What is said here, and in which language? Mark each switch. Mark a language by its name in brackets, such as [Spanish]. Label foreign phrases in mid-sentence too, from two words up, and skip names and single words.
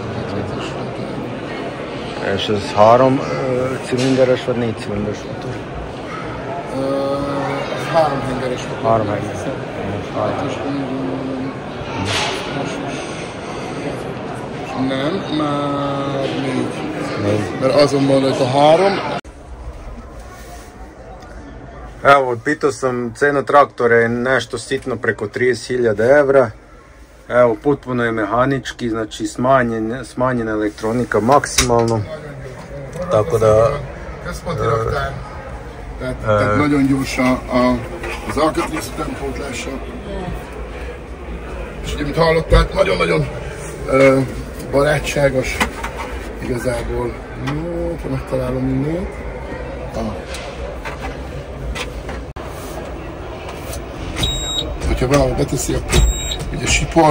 [Hungarian] És ez 3 cilinderes vagy 4 cilinderes motor? Ez 3 hengeres motor. 3 hengeres. Nem, már 4. Mert azon van a 3. [Serbian] Evo, pitao sam, cena traktora je nešto sitno preko 30.000 evra. Evo, potpuno je mehanički, znači smanjena elektronika maksimalno. Tako da... [Hungarian] Tehát nagyon gyors az alkatrész utánpótlása. És ugye, mint hallották, nagyon-nagyon barátságos igazából. Jó, ha megtalálom mindent. Hogyha valami beteszi, akkor ugye sipol.